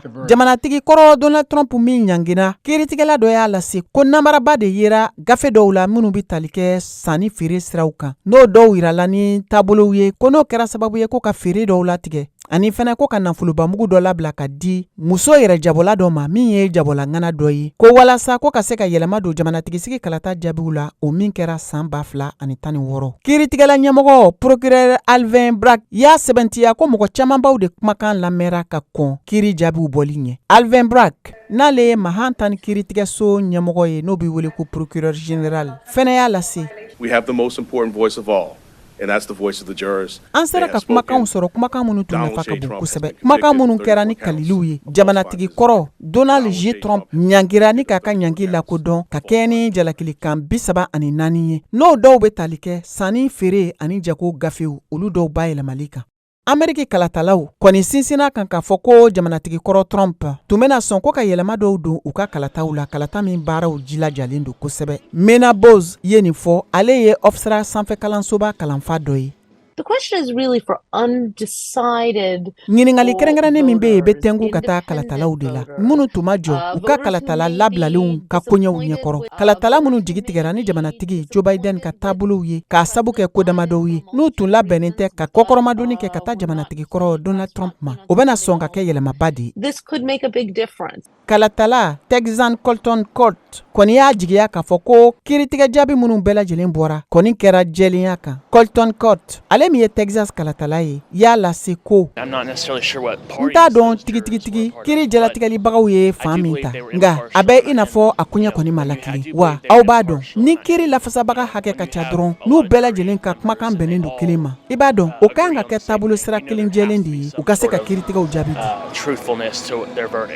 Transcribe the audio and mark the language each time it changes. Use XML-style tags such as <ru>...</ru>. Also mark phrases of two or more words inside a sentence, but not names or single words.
<bm>Jamanatigi kɔrɔ Donald Trump min ɲangina kiritigɛla dɔ y'a lase ko namaraba de yera gafe dɔw la minnu bɛ tali kɛ sanni feere siraw kan n'o dɔw yirala ni taabolow ye ko n'o kɛra sababu ye ko ka feere dɔw latigɛ ani fɛnɛ ko ka nafolobamugu dɔ labila ka di muso yɛrɛ jabola dɔ ma min ye jabolangana dɔ ye ko walasa ko ka se ka yɛlɛma don jamanatigi sigi kalata jaabiw la o min kɛra san 2016. Kiritigɛla ɲɛmɔgɔ procureur Alvin Bragg y'a sɛbɛntiya ko mɔgɔ camanbaw de kumakan lamɛnra ka kɔn kiri jaabiw bɔli ɲɛ. Alvin Bragg n'ale ye Manhattan kiritigɛso ɲɛmɔgɔ ye n'o bɛ wele ko</bm> <fr>procureur général</fr> <bm>fɛnɛ y'a lase.</bm> <en>We have the most important voice of all. And that's the voice of the jurors.</en> <bm>An sera ka kumakan sɔrɔ kumakan minnu tun nafa ka bon kosɛbɛ. Kumakan minnu kɛra ni kaliliw ye jamanatigi kɔrɔ Donald J. Trump ɲangira ni k'a ka ɲangi lakodɔn ka kɛ ni jalakilikan 34 ye n'o dɔw bɛ tali kɛ sanni feere ani jago gafew olu dɔw bayɛlɛmali kan. Ameriki kalatalaw kɔni sinsina kan k'a fɔ ko jamanatigi kɔrɔ Trump tun bɛna sɔn ko ka yɛlɛma dɔw don u ka kalataw la kalata min baaraw jilajalen don kosɛbɛ. Mena Bose ye nin fɔ ale ye Hofstra sanfɛkalansoba kalanfa dɔ ye.</bm> <en>The question is really for undecided.</en> <bm>Ɲiningali kɛrɛnkɛrɛnnen min bɛ yen bɛ tɛngu ka taa kalatalaw de la minnu tun ma jɔ u ka kalatala labilalenw ka koɲɛw ɲɛkɔrɔ. Kalatala minnu jigi tigɛra ni jamanatigi Joe Biden ka taabolow ye k'a sabu kɛ ko damadɔw ye n'u tun labɛnnen tɛ ka kɔkɔrɔmadonni kɛ ka taa jamanatigi kɔrɔ Donald Trump ma o bɛna sɔn ka kɛ yɛlɛmaba de ye.</bm> <en>This could make a big difference.</en> <bm>Kalatala Texan Colton Court kɔni y'a jigiya k'a fɔ ko kiritigɛ jaabi minnu bɛɛ lajɛlen bɔra kɔni kɛra jɛlenya kan. Colton Court ale min ye Texas kalatala ye y'a lase ko n t'a dɔn tigitigi kiri jalatigɛlibagaw ye fan min ta nka a bɛ i n'a fɔ a kuɲɛ kɔni ma lakili wa aw b'a dɔn ni kiri lafasabaga hakɛ ka ca dɔrɔn n'u bɛɛ lajɛlen ka kumakan bɛnnen don kelen ma i b'a dɔn o kan ka kɛ taabolo sira kelen jɛlen de ye u ka se ka kiritigɛw jaabi di.</bm>